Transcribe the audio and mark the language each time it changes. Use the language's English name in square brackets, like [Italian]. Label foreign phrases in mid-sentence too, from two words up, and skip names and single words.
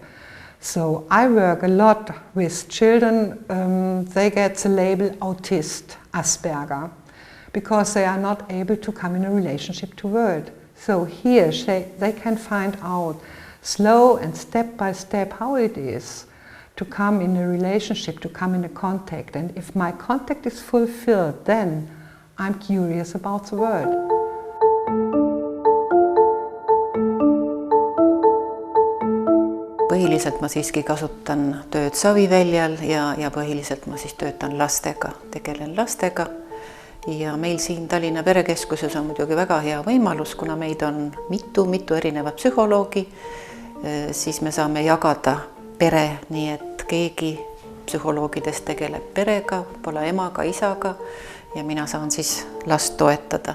[English] So I work a lot with children, they get the label autist, Asperger, because they are not able to come in a relationship to world. So here they can find out slow and step by step how it is to come in a relationship, to come in a contact. And if my contact is fulfilled, then I'm curious about the world. [Estonian] Põhiliselt ma siiski kasutan tööd Saviväljal ja põhiliselt ma siis töötan lastega, tegelen lastega. Ja meil siin Tallinna Perekeskuses on muidugi väga hea võimalus, kuna meid on mitu erinevat psühholoogi, siis me saame jagada pere, nii et keegi psühholoogidest tegeleb perega, pole emaga, isaga ja mina saan siis last toetada.